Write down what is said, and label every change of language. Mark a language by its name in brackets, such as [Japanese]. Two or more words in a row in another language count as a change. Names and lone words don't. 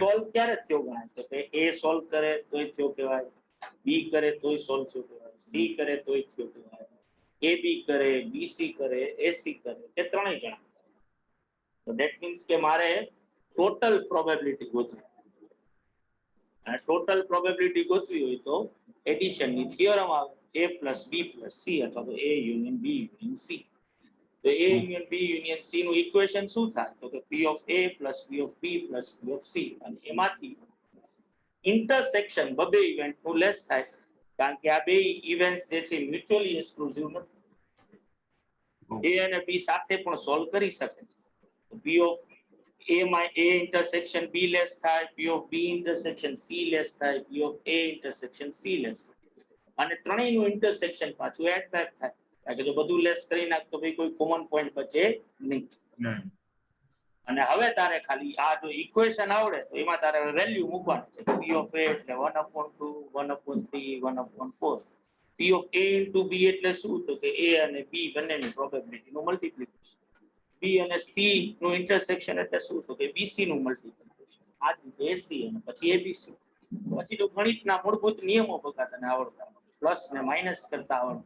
[Gujarati] સોલ્વ ક્યારે થયો ગણાય તો કે એ સોલ્વ કરે તોય થયો કહેવાય બી કરે તોય સોલ્વ થયો કહેવાય સી કરે તોય થયો કહેવાય એ બી કરે બીસી કરે એસી કરે કે ત્રણેય જણા તો [English] that means [Gujarati] કે મારે [English] total probability [Gujarati] ગોતવી અને [English] total probability [Gujarati] ગોતવી હોય તો એડિશન ની થિયરમ આવે [English] a plus b plus c [Gujarati] અથવા તો [English] a union b union c [Gujarati] તો [English] a union b union c [Gujarati] નું ઇક્વેશન શું થાય તો કે [English] p of a plus p of b plus p of c [Gujarati] અને એમાંથી ઇન્ટરસેક્શન બબે ઇવેન્ટ નું લેસ થાય કારણ કે આ બે ઇવેન્ટ્સ જે છે [English] mutually exclusive [Gujarati] નથી a અને b સાથે પણ સોલ્વ કરી શકે છે તો [English] p of a [Gujarati] માં [English] a intersection b [Gujarati] લેસ થાય [English] p of b intersection c [Gujarati] લેસ થાય [English] p of a intersection c [Gujarati] લેસ અને ત્રણેયનું ઇન્ટરસેક્શન પાછું [English] add back [Gujarati] થાય કારણ કે જો બધું લેસ કરી નાખ તો ભાઈ કોઈ [English] common point [Gujarati] બચે નહીં અને હવે તારે ખાલી આ જો ઇક્વેશન આવડે તો એમાં તારે વેલ્યુ મૂકવાની છે [English] p of a [Gujarati] એટલે 1/2 1/3 1/4 [English] p of a into b [Gujarati] એટલે શું તો કે a અને b બંનેની પ્રોબેબિલિટી નું મલ્ટીપ્લિકેશન b અને c નું ઇન્ટરસેક્શન એટલે શું તો કે bc નું મલ્ટીપ્લિકેશન આ રીતે ac અને પછી abc પછી તો ગણિતના મૂળભૂત નિયમો બકા તને આવડતા પ્લસ ને માઈનસ કરતા આવડતું